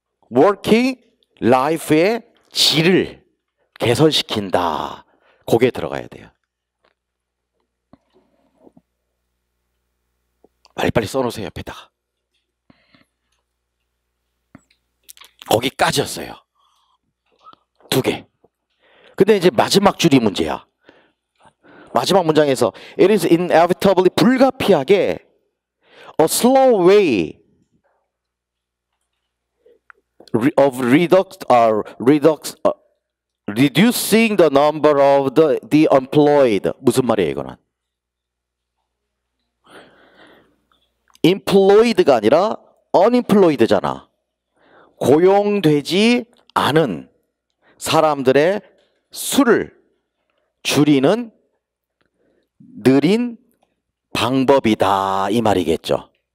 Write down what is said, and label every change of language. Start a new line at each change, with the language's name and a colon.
Korean: working life의 질을 개선시킨다. 거기에 들어가야 돼요. 빨리빨리 써놓으세요, 옆에다가. 거기까지였어요. 2개. 근데 이제 마지막 줄이 문제야. 마지막 문장에서
English: It is inevitably
Korean: 불가피하게
English: a slow way of reducing the number of the employed.
Korean: 무슨 말이에요, 이거는? employed가 아니라 unemployed잖아. 고용되지 않은 사람들의 수를 줄이는 느린 방법이다, 이 말이겠죠.